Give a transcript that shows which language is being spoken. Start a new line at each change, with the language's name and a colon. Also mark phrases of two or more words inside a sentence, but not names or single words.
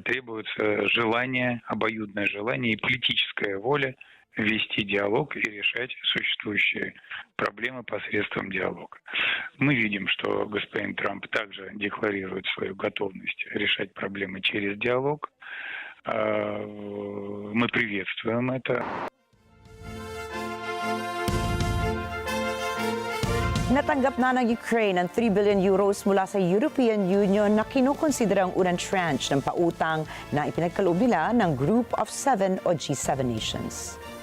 Russian: Требуется желание, обоюдное желание и политическая воля вести диалог и решать существующие проблемы посредством диалога. Мы видим, что господин Трамп также декларирует свою готовность решать проблемы через диалог. Мы приветствуем это.
Filipino: Natanggap na ng Ukraine ang 3
English: billion euros
Filipino: mula sa European Union na kinukonsiderang unang tranche ng pautang na ipinagkaloob nila ng Group of 7 o G7 nations.